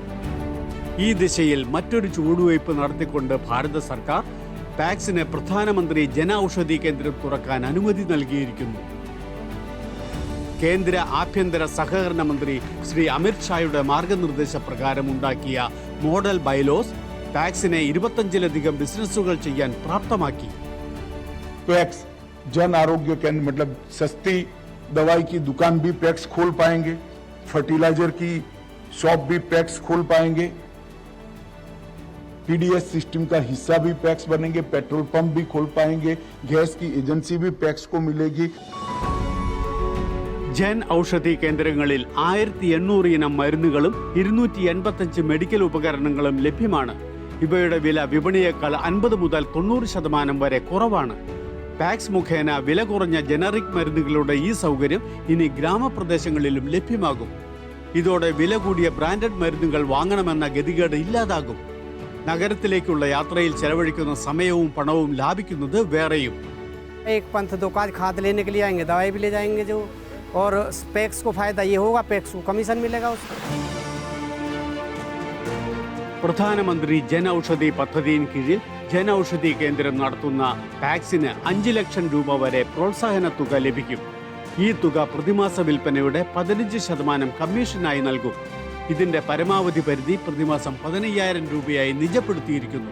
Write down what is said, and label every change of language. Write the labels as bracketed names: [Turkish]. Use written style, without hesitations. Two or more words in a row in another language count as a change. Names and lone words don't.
[Malayalam] ഈ ദിശയിൽ മറ്റൊരു ചുവടുവയ്പ് നടത്തിക്കൊണ്ട് ഭാരത സർക്കാർ പാക്സിന് പ്രധാനമന്ത്രി ജന ഔഷധി കേന്ദ്രം തുറക്കാൻ അനുമതി നൽകിയിരിക്കുന്നു. കേന്ദ്ര ആഭ്യന്തര സഹകരണ മന്ത്രി ശ്രീ അമിത് ഷായുടെ മാർഗനിർദ്ദേശപ്രകാരം ഉണ്ടാക്കിയ [English] model bylaws [Malayalam] പാക്സിനെ 25ലധികം ബിസിനസ്സുകൾ ചെയ്യാൻ പ്രാപ്തമാക്കി. [Hindi] पैक्स जन आरोग्य केंद्र मतलब सस्ती दवाई की दुकान भी पैक्स खोल पाएंगे, फर्टिलाइजर की शॉप भी पैक्स खोल पाएंगे, [English] PDS system [Hindi] का हिस्सा भी पैक्स बनेंगे, [English] petrol pump [Hindi] भी खोल पाएंगे, गैस की एजेंसी भी पैक्स को मिलेगी. [Malayalam] ജൻ ഔഷധി കേന്ദ്രങ്ങളിൽ 1800 ഇനം മരുന്നുകളും 285 മെഡിക്കൽ ഉപകരണങ്ങളും ലഭ്യമാണ്. ഇവയുടെ വില വിപണിയേക്കാൾ 50 മുതൽ 90% വരെ കുറവാണ്. പാക്സ് മുഖേന വില കുറഞ്ഞ ജനറിക് മരുന്നുകളുടെ ഈ സൗകര്യം ഇനി ഗ്രാമപ്രദേശങ്ങളിലും ലഭ്യമാകും. ഇതോടെ വില കൂടിയ ബ്രാൻഡഡ് മരുന്നുകൾ വാങ്ങണമെന്ന ഗതികേട് ഇല്ലാതാകും. നഗരത്തിലേക്കുള്ള യാത്രയിൽ ചെലവഴിക്കുന്ന സമയവും പണവും ലാഭിക്കുന്നത് വേറെയും. [Hindi] एक पंथ दो काज खाद लेने के लिए आएंगे, दवाई भी ले जाएंगे जो, और पैक्स को फायदा ये होगा, पैक्स को कमीशन मिलेगा उसको. [Malayalam] പ്രധാനമന്ത്രി ജൻ ഔഷധി പദ്ധതിயின் കീഴിൽ ജൻ ഔഷധി കേന്ദ്രം നടത്തുന്ന പാക്സിന് 5 ലക്ഷം രൂപ വരെ പ്രോത്സാഹന തുക ലഭിക്കും. ഈ തുക പ്രതിമാസ വിൽപ്പനയുടെ 15% കമ്മീഷനായി നൽകും. ഇതിന്റെ പരമാവധി പരിധി പ്രതിമാസം 15,000 രൂപയായി നിജപ്പെടുത്തിയിരിക്കുന്നു.